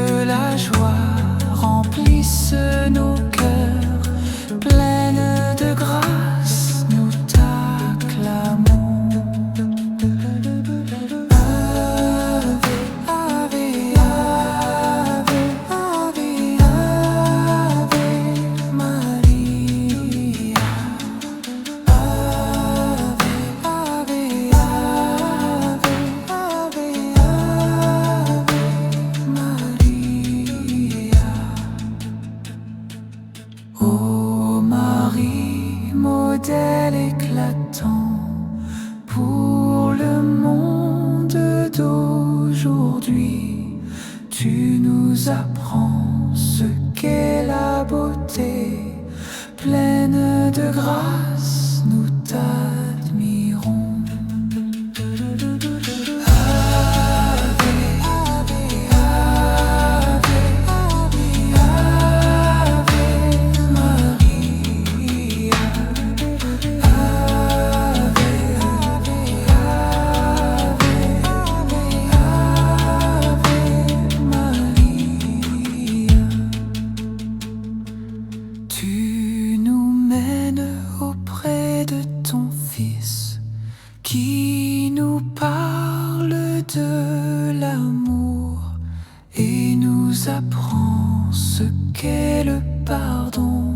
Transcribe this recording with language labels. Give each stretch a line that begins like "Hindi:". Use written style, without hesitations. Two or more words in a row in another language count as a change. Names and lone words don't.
French: la joie remplisse nos cœurs, pleines de grâce, nous t'acclamons.
Latin: Ave, Ave, Ave, Ave, Ave Maria. Ave, Ave, Ave, Ave, Ave Maria.
French: Ô Marie, modèle éclatant pour le monde d'aujourd'hui, tu nous apprends ce qu'est la beauté, pleine de grâce, nous t'admirons.
Latin: Ave, Ave, Ave, Ave, Ave Maria. Ave, Ave, Ave, Ave Maria.
French: Tu nous mènes auprès de ton Fils, qui nous parle de l'amour et nous apprend ce qu'est le pardon.